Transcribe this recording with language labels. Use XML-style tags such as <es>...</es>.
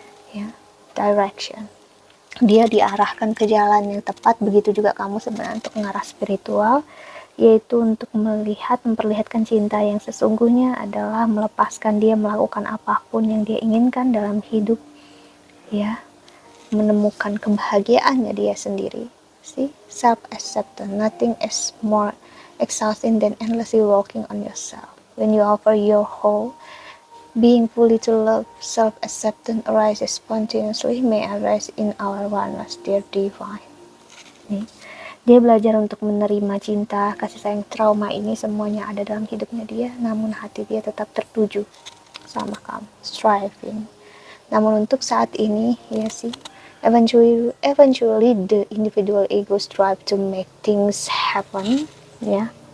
<id>Ya, direction. Dia diarahkan ke jalan yang tepat, begitu juga kamu sebenarnya untuk mengarah spiritual, yaitu untuk memperlihatkan cinta yang sesungguhnya adalah melepaskan dia melakukan apapun yang dia inginkan dalam hidup, ya, menemukan kebahagiaannya dia sendiri.</id> <en>See, self acceptance, nothing is more exhausting than endlessly working on yourself. When you offer your whole being fully to love, self acceptance arises spontaneously, may arise in our oneness, dear divine.</en> <id>Nih, dia belajar untuk menerima cinta, kasih sayang, trauma ini semuanya ada dalam hidupnya dia, namun hati dia tetap tertuju sama kamu, striving. Namun untuk saat ini, ya sih,</id> <en>eventually the individual ego strive to make things happen, ya.</en>